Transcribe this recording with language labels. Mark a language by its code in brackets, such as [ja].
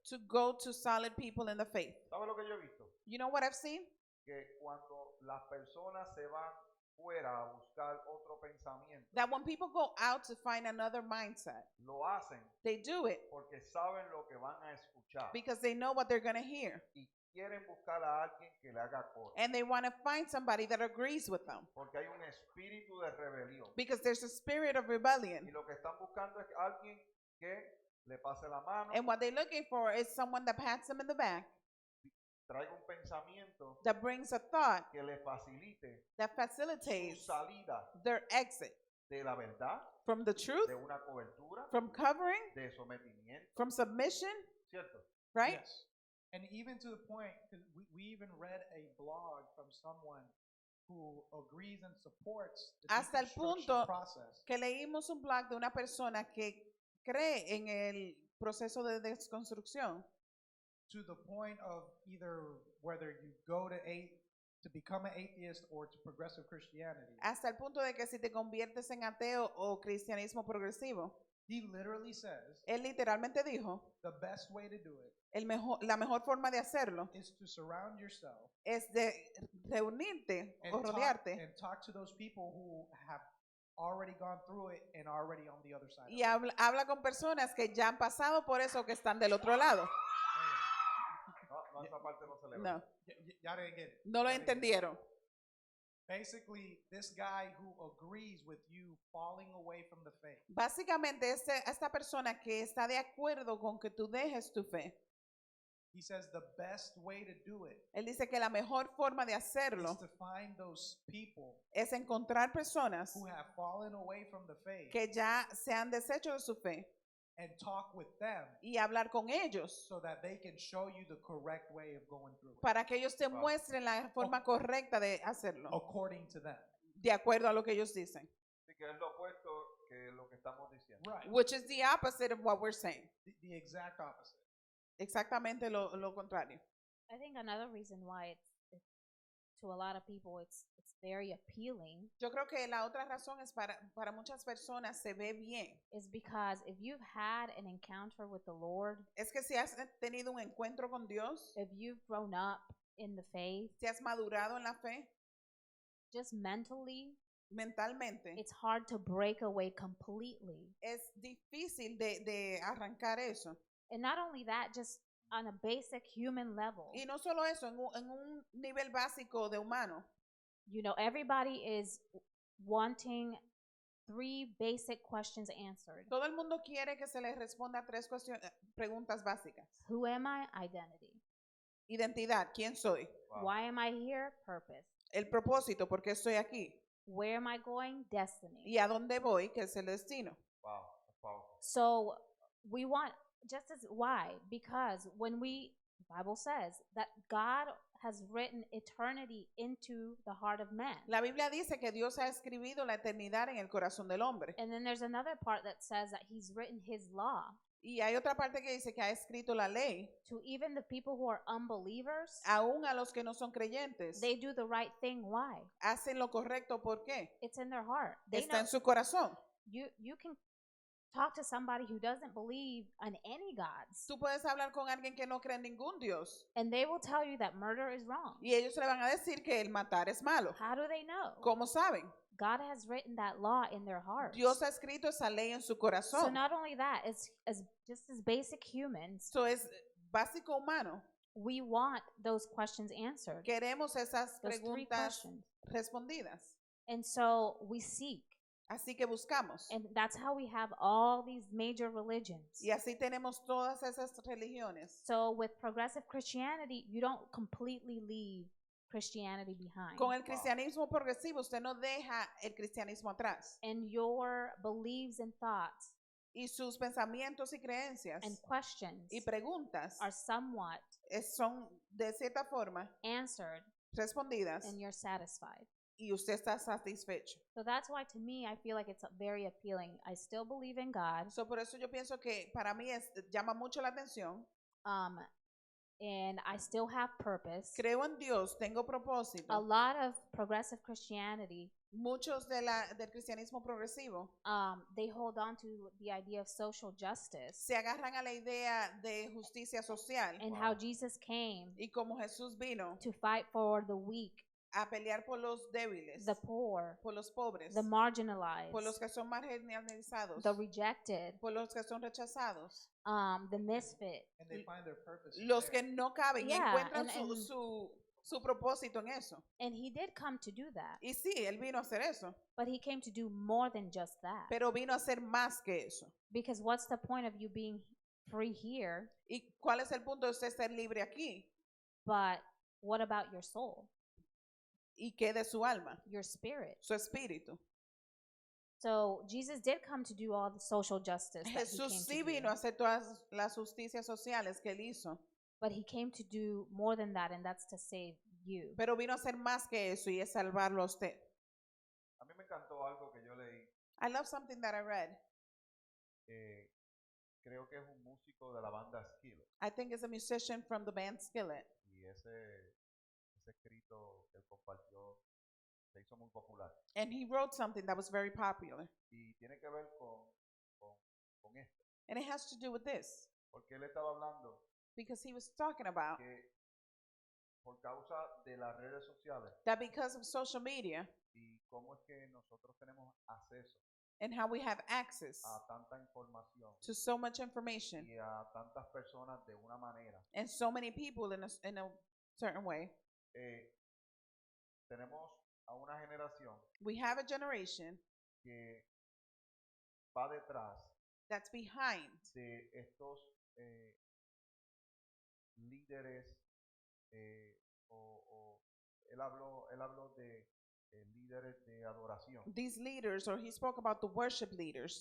[en] to go to solid people in the faith. [es] ¿Sabes lo que yo he visto? [en] You know what I've seen? [es] Que cuando las personas se van fuera a buscar otro pensamiento, [en] That when people go out to find another mindset, [es] lo hacen [en] they do it [es] porque saben lo que van a escuchar [en] because they know what they're going to hear. [es] y quieren buscar a alguien que le haga coro. [en] And they want to find somebody that agrees with them [es] Porque hay un espíritu de rebelión. [en] because there's a spirit of rebellion. [es] Y lo que están buscando es alguien que le pase la mano, [en] And what they're looking for is someone that pats them in the back, [es] traiga un pensamiento [en] that brings a thought [es] que le facilite [en] that [es] su [en] facilitates [es] salida [en] their exit [es] de la verdad, [en] from the truth, [es] de una cobertura, [en] from covering, [es] de sometimiento, [en] from submission, [es] ¿cierto? [en] right? Yes. And even to the point, because we even read a blog from someone who agrees and supports the [es] Hasta el [en] deconstruction [es] punto [en] process. [es] Que leímos un blog de una persona que cree en el proceso de desconstrucción, [en] To the point of either whether you go to to become an atheist or to progressive Christianity, [es] hasta el punto de que si te conviertes en ateo o cristianismo progresivo, [en] he literally says [es] él literalmente dijo, [en] the best way to do it [es] la mejor forma de hacerlo [en] is to surround yourself [es] es de reunirte o rodearte [en] and talk to those people who have already gone through it and are already on the other side. [es] y habla con personas que ya han pasado por eso, que están del otro lado. No, esa parte no se le ve. No, [en] Y'all didn't get it. [es] no lo [en] Y'all didn't get it. [es] entendieron. [en] Basically, this guy who agrees with you falling away from the faith, [es] Básicamente, esta persona que está de acuerdo con que tú dejes tu fe, [en] he says the best way to do it [es] él dice que la mejor forma de [en] is [es] hacerlo [en] to find those people [es] es encontrar personas [en] who have fallen away from the faith [es] que ya se han deshecho de su fe [en] and talk with them [es] y hablar con ellos [en] so that they can show you the correct way of going through it, [es] para que ellos te [en] Wow. [es] muestren la forma correcta de hacerlo, [en] according to them. [es] de acuerdo a lo que ellos dicen. Así que es lo opuesto que lo que estamos diciendo. [en] Right. Which is the opposite of what we're saying. The exact opposite. [es] Exactamente lo contrario. [en] I think another reason why it's to a lot of people it's very appealing [es] Yo creo que la otra razón es para muchas personas se ve bien. [en] is because if you've had an encounter with the Lord, [es] Es que si has tenido un encuentro con Dios, [en] if you've grown up in the faith, [es] si has madurado en la fe, [en] just mentally, [es] mentalmente, [en] it's hard to break away completely. [es] es difícil de arrancar eso. [en] And not only that, just on a basic human level. [es] Y no solo eso, en un nivel básico de humano. [en] You know, everybody is wanting 3 basic questions answered. [es] Todo el mundo quiere que se les responda 3 preguntas básicas. [en] Who am I? Identity. [es] Identidad, ¿quién soy? [en] Wow. Why am I here? Purpose. [es] El propósito, ¿por qué estoy aquí? [en] Where am I going? Destiny. [es] ¿Y a dónde voy? ¿Qué es el destino? [en] Wow, that's powerful. So we want just as why? Because when the Bible says that God has written eternity into the heart of man. [es] La Biblia dice que Dios ha escrito la eternidad en el corazón del hombre. [en] And then there's another part that says that he's written his law [es] Y hay otra parte que dice que ha escrito la ley, [en] to even the people who are unbelievers. [es] aún a los que no son creyentes. [en] They do the right thing. Why? [es] Hacen lo correcto, ¿por qué? [en] It's in their heart. They [es] Está [en] know [es] en su corazón. [en] you can talk to somebody who doesn't believe in any gods, [es] Tú puedes hablar con alguien que no cree en ningún Dios [en] and they will tell you that murder is wrong. [es] y ellos le van a decir que el matar es malo. [en] How do they know? [es] ¿Cómo saben? [en] God has written that law in their hearts. [es] Dios ha escrito esa ley en su [en] So [es] corazón. [en] not only that, it's as just as basic humans, [es] Eso es básico humano. [en] we want those questions answered. [es] Queremos esas [en] Those 3 [es] preguntas [en] questions. [es] respondidas. [en] And so we seek. [es] Así que buscamos. [en] And that's how we have all these major religions. [es] Y así tenemos todas esas religiones. [en] So with progressive Christianity, you don't completely leave Christianity behind. [es] Con el cristianismo progresivo, usted no deja el cristianismo atrás. [en] And your beliefs and thoughts [es] Y sus pensamientos y creencias [en] and questions [es] y preguntas [en] are somewhat [es] son de cierta forma [en] answered [es] respondidas [en] and you're satisfied. [es] y usted está satisfecho. [en] So that's why to me I feel like it's very appealing. I still believe in God. [es] So, por eso yo pienso que para mí llama mucho la atención. [en] And I still have purpose. [es] Creo en Dios, tengo [en] A [es] propósito. [en] lot of progressive Christianity, [es] Muchos del cristianismo progresivo [en] they hold on to the idea of social justice [es] se agarran a la idea de justicia social [en] and how Jesus came [es] y como Jesús vino [en] to fight for the weak, [es] a pelear por los débiles, [en] the poor, [es] por los pobres, [en] the marginalized, [es] por los que son marginalizados, [en] the rejected, [es] por los que son rechazados, [en] the misfit. And they find their purpose. in [es] los [en] there. [es] que no caben y [en] Yeah, [es] encuentran [en] and- [es] su propósito en eso. [en] And he did come to do that, [es] Y sí, él vino a hacer eso, [en] but he came to do more than just that. [es] pero vino a hacer más que eso. [en] Because what's the point of you being free here, [es] ¿Y cuál es el punto de usted ser libre aquí? [en] but what about your soul, [es] ¿Y qué de su alma? [en] your spirit? [es] Su espíritu. [en] So Jesus did come to do all the social justice that he [es] Jesús [en] came [es] sí [en] to [es] vino [en] do, [es] a hacer todas las justicias sociales que él hizo, [en] but he came to do more than that, and that's to save you. [es] pero vino a hacer más que eso y es salvarlo a usted. A mí me encantó algo que yo leí. [en] I love something that I read. [es] Creo que es un músico de la banda Skillet. [en] I think it's a musician from the band Skillet. [es] Y ese ese escrito que él compartió se hizo muy popular. [en] And he wrote something that was very popular. [es] Y tiene que ver con esto. [en] And it has to do with this. [es] Porque él estaba hablando [en] Because he was talking about [es] que por causa de las redes sociales [en] that because of social media [es] y cómo es que nosotros tenemos acceso [en] and how we have access [es] a tanta información [en] to so much information [es] y a tantas personas de una manera, [en] and so many people in a certain way, [es] tenemos a una generación [en] we have a generation [es] que va detrás [en] that's behind [es] de estos líderes o él habló de líderes de adoración [en] these leaders, or he spoke about the worship leaders